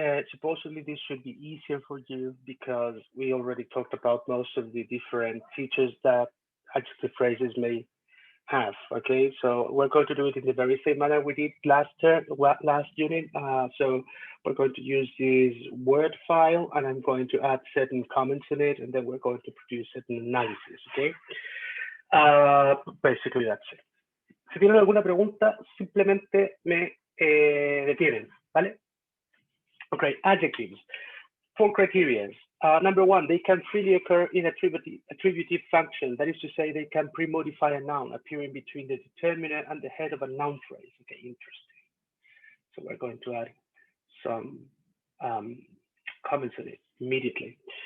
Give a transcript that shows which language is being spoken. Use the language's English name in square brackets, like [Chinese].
[English] Supposedly this should be easier for you because we already talked about most of the different features that adjective phrases may have. Okay, so we're going to do it in the very same manner we did last unit. So We're going to use this Word file, and I'm going to add certain comments in it, and then we're going to produce certain analysis, okay? Basically, that's it. [Spanish] Si tienen alguna pregunta, simplemente me detienen, ¿vale? [English] Okay, adjectives. 4 criteria. Number 1, they can freely occur in attributive function. That is to say, they can pre-modify a noun appearing between the determiner and the head of a noun phrase. Okay, interesting. So we're going to add some comments on it immediately.